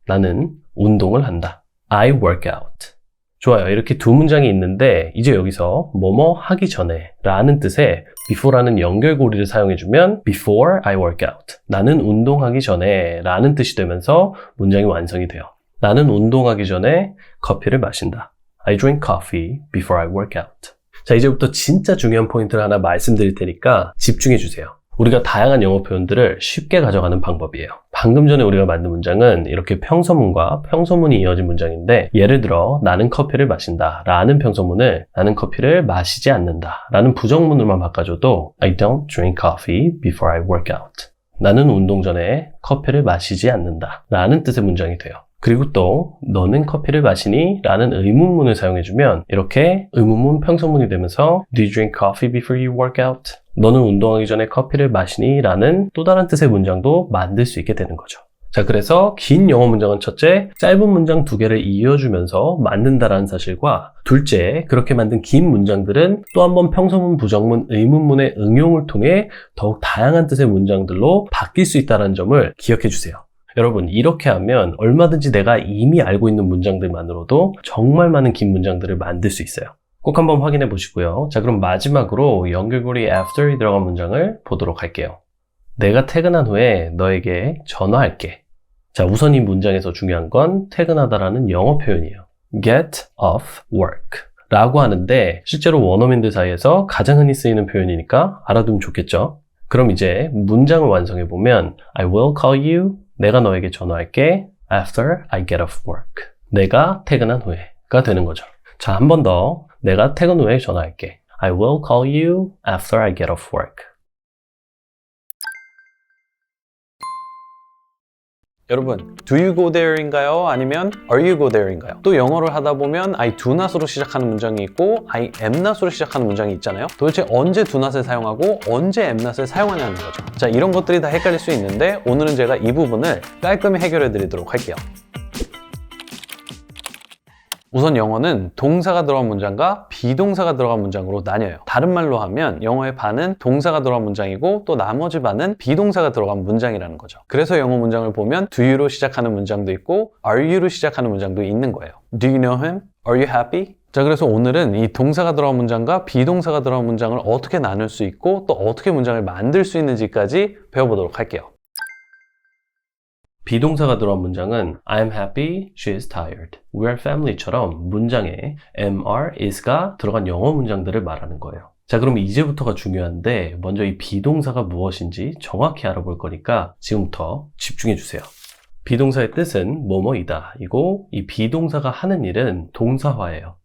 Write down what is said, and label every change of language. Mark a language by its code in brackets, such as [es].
[ko] 나는 운동을 한다. [en] I work out. [ko] 좋아요. 이렇게 두 문장이 있는데 이제 여기서 뭐뭐 하기 전에 라는 뜻의 before라는 연결고리를 사용해주면 [en] before I work out. [ko] 나는 운동하기 전에 라는 뜻이 되면서 문장이 완성이 돼요. 나는 운동하기 전에 커피를 마신다. [en] I drink coffee before I work out. [ko] 자, 이제부터 진짜 중요한 포인트를 하나 말씀드릴 테니까 집중해 주세요. 우리가 다양한 영어 표현들을 쉽게 가져가는 방법이에요. 방금 전에 우리가 만든 문장은 이렇게 평서문과 평서문이 이어진 문장인데 예를 들어 나는 커피를 마신다 라는 평서문을 나는 커피를 마시지 않는다 라는 부정문으로만 바꿔줘도 [en] I don't drink coffee before I work out. [ko] 나는 운동 전에 커피를 마시지 않는다 라는 뜻의 문장이 돼요. 그리고 또 너는 커피를 마시니? 라는 의문문을 사용해주면 이렇게 의문문 평서문이 되면서 [en] Do you drink coffee before you work out? [ko] 너는 운동하기 전에 커피를 마시니? 라는 또 다른 뜻의 문장도 만들 수 있게 되는 거죠. 자, 그래서 긴 영어 문장은 첫째, 짧은 문장 두 개를 이어주면서 만든다라는 사실과 둘째, 그렇게 만든 긴 문장들은 또 한 번 평서문, 부정문, 의문문의 응용을 통해 더욱 다양한 뜻의 문장들로 바뀔 수 있다는 점을 기억해 주세요. 여러분, 이렇게 하면 얼마든지 내가 이미 알고 있는 문장들만으로도 정말 많은 긴 문장들을 만들 수 있어요. 꼭 한번 확인해 보시고요. 자, 그럼 마지막으로 연결고리 after이 들어간 문장을 보도록 할게요. 내가 퇴근한 후에 너에게 전화할게. 자, 우선 이 문장에서 중요한 건 퇴근하다라는 영어 표현이에요. get off work 라고 하는데 실제로 원어민들 사이에서 가장 흔히 쓰이는 표현이니까 알아두면 좋겠죠. 그럼 이제 문장을 완성해 보면 [en] I will call you. [ko] 내가 너에게 전화할게. [en] After I get off work. [ko] 내가 퇴근한 후에가 되는 거죠. 자, 한 번 더. 내가 퇴근 후에 전화할게. [en] I will call you after I get off work. [ko] 여러분, [en] do you go there [ko] 인가요? 아니면 [en] are you go there [ko] 인가요? 또 영어를 하다 보면 I do not으로 시작하는 문장이 있고 I am not으로 시작하는 문장이 있잖아요. 도대체 언제 do not을 사용하고 언제 am not을 사용하냐는 거죠. 자, 이런 것들이 다 헷갈릴 수 있는데 오늘은 제가 이 부분을 깔끔히 해결해 드리도록 할게요. 우선 영어는 동사가 들어간 문장과 비동사가 들어간 문장으로 나뉘어요. 다른 말로 하면 영어의 반은 동사가 들어간 문장이고 또 나머지 반은 비동사가 들어간 문장이라는 거죠. 그래서 영어 문장을 보면 do you로 시작하는 문장도 있고 are you로 시작하는 문장도 있는 거예요. [en] Do you know him? Are you happy? [ko] 자, 그래서 오늘은 이 동사가 들어간 문장과 비동사가 들어간 문장을 어떻게 나눌 수 있고 또 어떻게 문장을 만들 수 있는지까지 배워보도록 할게요. 비동사가 들어간 문장은 [en] I'm happy, she is tired. We are family [ko] 처럼 문장에 am, are, is가 들어간 영어 문장들을 말하는 거예요. 자, 그럼 이제부터가 중요한데 먼저 이 비동사가 무엇인지 정확히 알아볼 거니까 지금부터 집중해 주세요. 비동사의 뜻은 뭐뭐이다 이고 이 비동사가 하는 일은 동사화예요.